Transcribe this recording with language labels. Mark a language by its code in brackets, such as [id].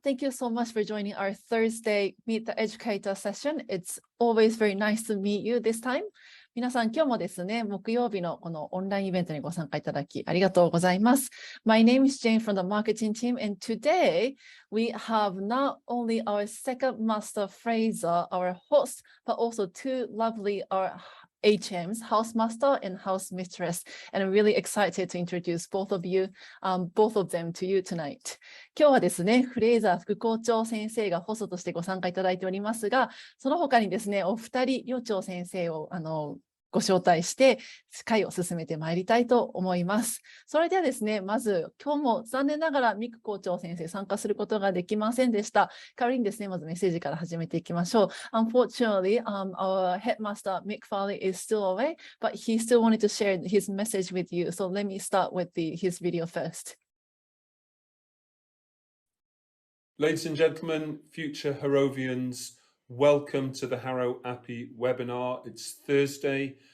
[en] Thank you so much for joining our Thursday Meet the Educator session. It's always very nice to meet you this time. [ja] 皆さん、今日もですね、木曜日のこのオンラインイベントにご参加いただきありがとうございます。 [en] My name is Jane from the marketing team, and today we have not only our second master Fraser, our host, but also two lovely HMs, House Master and House Mistress. And I'm really excited to introduce both of them to you tonight. [ja] 今日はですね、フレイザー副校長先生がホストとしてご参加いただいておりますが、その他にですね、お二人、寮長先生をご招待して会を進めてまいりたいと思います。それではですね、まず今日も残念ながらミク校長先生参加することができませんでした。代わりにですね、まずメッセージから始めていきましょう。 [en] Unfortunately, our headmaster Mick Farley is still away, but he still wanted to share his message with you. So let me start with his video first. Ladies and gentlemen, future Harrovians, welcome to the Harrow Appi webinar. It's Thursday.